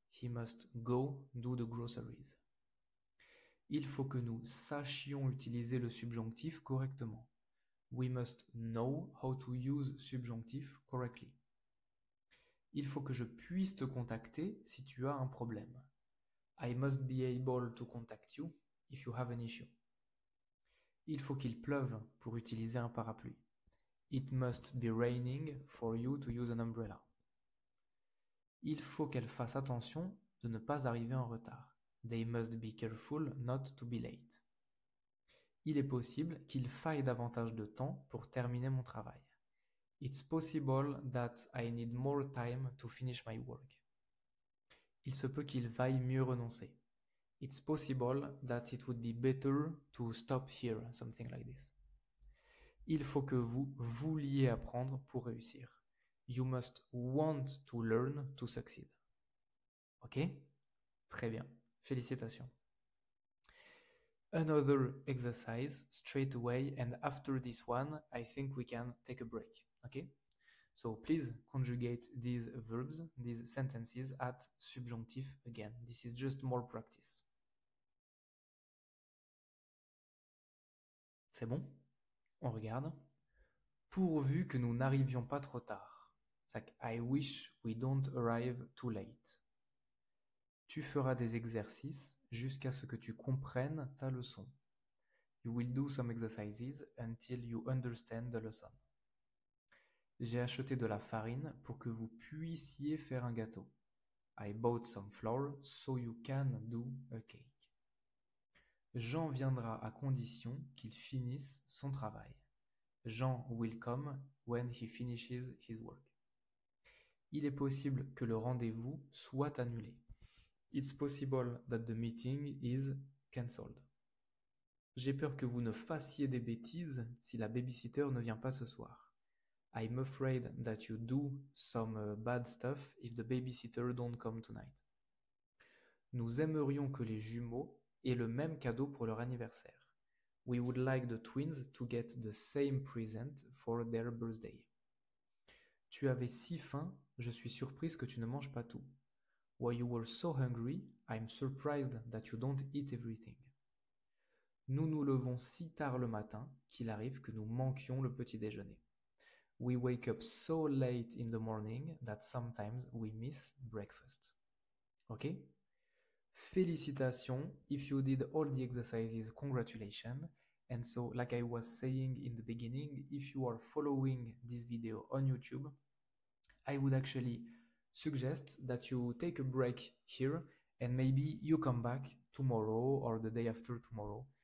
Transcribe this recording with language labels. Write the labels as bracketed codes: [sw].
[en] He must go do the groceries. [fr] Il faut que nous sachions utiliser le subjonctif correctement. [en] We must know how to use subjonctif correctly. [fr] Il faut que je puisse te contacter si tu as un problème. [en] I must be able to contact you if you have an issue. [fr] Il faut qu'il pleuve pour utiliser un parapluie. [en] It must be raining for you to use an umbrella. [fr] Il faut qu'elle fasse attention de ne pas arriver en retard. [en] They must be careful not to be late. [fr] Il est possible qu'il faille davantage de temps pour terminer mon travail. [en] It's possible that I need more time to finish my work. [fr] Il se peut qu'il vaille mieux renoncer. [en] It's possible that it would be better to stop here, something like this. [fr] Il faut que vous vouliez apprendre pour réussir. [en] You must want to learn to succeed. Ok? [fr] Très bien. Félicitations. [en] Another exercise straight away, and after this one, I think we can take a break. Okay? So please conjugate these verbs, these sentences at subjonctif again. This is just more practice. [fr] C'est bon? On regarde. Pourvu que nous n'arrivions pas trop tard. [en] It's like, I wish we don't arrive too late. [fr] Tu feras des exercices jusqu'à ce que tu comprennes ta leçon. [en] You will do some exercises until you understand the lesson. [fr] J'ai acheté de la farine pour que vous puissiez faire un gâteau. [en] I bought some flour so you can do a cake. [fr] Jean viendra à condition qu'il finisse son travail. [en] Jean will come when he finishes his work. [fr] Il est possible que le rendez-vous soit annulé. [en] It's possible that the meeting is cancelled. [fr] J'ai peur que vous ne fassiez des bêtises si la babysitter ne vient pas ce soir. [en] I'm afraid that you do some bad stuff if the babysitter don't come tonight. [fr] Nous aimerions que les jumeaux aient le même cadeau pour leur anniversaire. [en] We would like the twins to get the same present for their birthday. [fr] Tu avais si faim, je suis surprise que tu ne manges pas tout. [en] While you were so hungry, I'm surprised that you don't eat everything. [fr] Nous nous levons si tard le matin qu'il arrive que nous manquions le petit déjeuner. [en] We wake up so late in the morning that sometimes we miss breakfast. Ok? Félicitations, if you did all the exercises, congratulations. And so, like I was saying in the beginning, if you are following this video on YouTube, I would actually suggest that you take a break here and maybe you come back tomorrow or the day after tomorrow.